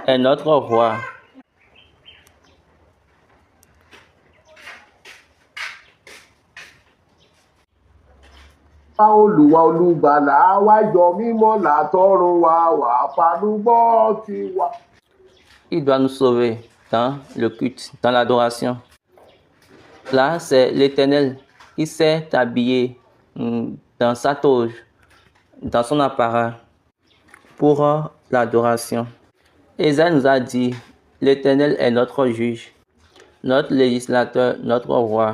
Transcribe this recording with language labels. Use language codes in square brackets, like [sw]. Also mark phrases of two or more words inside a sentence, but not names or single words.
[fr] est notre roi. [yo] Olúwa olùgbàlà wa yọ mímọ́ látọ̀run wá fanúgbọ́ tiwa. [fr] Il doit nous sauver dans le culte, dans l'adoration. Là, c'est l'Éternel qui s'est habillé dans sa toge, dans son apparat, pour l'adoration. Ésaïe nous a dit, l'Éternel est notre juge, notre législateur, notre roi.